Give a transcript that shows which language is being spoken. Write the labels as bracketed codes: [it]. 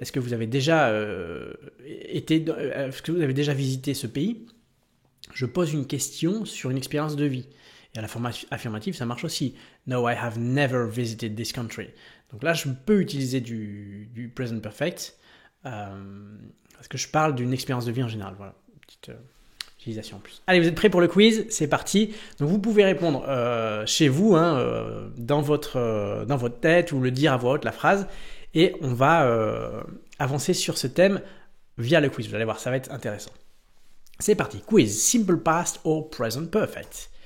[fr] Est-ce que vous avez déjà est-ce que vous avez déjà visité ce pays? Je pose une question sur une expérience de vie. Et à la forme affirmative, ça marche aussi. [en] No, I have never visited this country. [fr] Donc là, je peux utiliser du present perfect parce que je parle d'une expérience de vie en général. Voilà, petite utilisation en plus. Allez, vous êtes prêts pour le quiz? C'est parti. Donc vous pouvez répondre chez vous, dans votre tête ou le dire à voix haute la phrase. Et on va avancer sur ce thème via le quiz. Vous allez voir, ça va être intéressant. C'est parti. Quiz. [en] Simple past or present perfect?